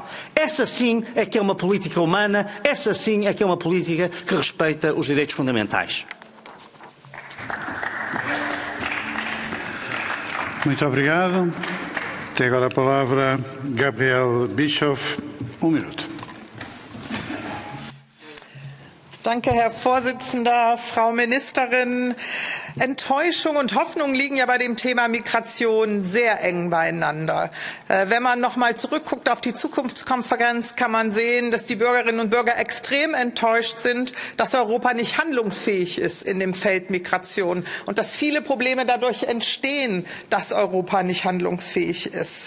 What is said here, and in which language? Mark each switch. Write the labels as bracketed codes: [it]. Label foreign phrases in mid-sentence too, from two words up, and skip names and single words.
[pt] Essa sim é que é uma política humana, essa sim é que é uma política que respeita os direitos fundamentais. Muito obrigado. Tem agora a palavra Gabriel Bischoff. 1 minuto. [de] Danke, Herr Vorsitzender, Frau Ministerin. Enttäuschung und Hoffnung liegen ja bei dem Thema Migration sehr eng beieinander. Wenn man noch mal zurückguckt auf die Zukunftskonferenz, kann man sehen, dass die Bürgerinnen und Bürger extrem enttäuscht sind, dass Europa nicht handlungsfähig ist in dem Feld Migration und dass viele Probleme dadurch entstehen, dass Europa nicht handlungsfähig ist.